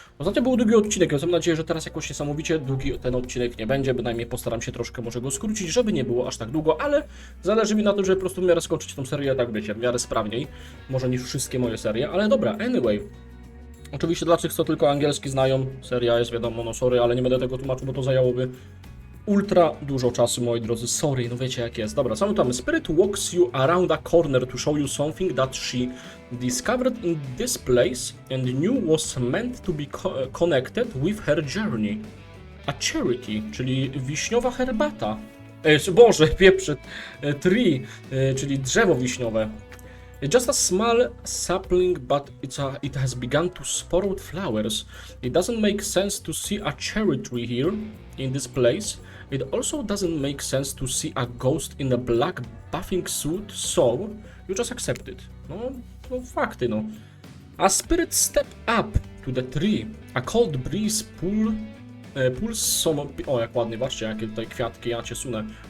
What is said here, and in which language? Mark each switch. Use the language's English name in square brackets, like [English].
[Polish] Ostatnio był długi odcinek, więc mam nadzieję, że teraz jakoś niesamowicie długi ten odcinek nie będzie, bynajmniej postaram się troszkę może go skrócić, żeby nie było aż tak długo, ale zależy mi na tym, żeby po prostu w miarę skończyć tą serię, tak wiecie, w miarę sprawniej, może niż wszystkie moje serie, ale dobra, anyway. Oczywiście dla tych, co tylko angielski znają, seria jest wiadomo, no sorry, ale nie będę tego tłumaczył, bo to zajęłoby ultra dużo czasu, moi drodzy, sorry, no wiecie jak jest. Dobra, co my tam? [English] Spirit walks you around a corner to show you something that she discovered in this place and knew was meant to be connected with her journey. [Polish] A charity, czyli wiśniowa herbata. Boże, pieprze, tree, czyli drzewo wiśniowe. [English] Just a small sapling, but it has begun to sprout flowers. It doesn't make sense to see a cherry tree here, in this place. It also doesn't make sense to see a ghost in a black bathing suit, so you just accept it. [Polish] No fakty, no. [English] A spirit step up to the tree. A cold breeze pulls some... [Polish] O, jak ładnie, patrzcie, jakie tutaj kwiatki, ja cię sunę.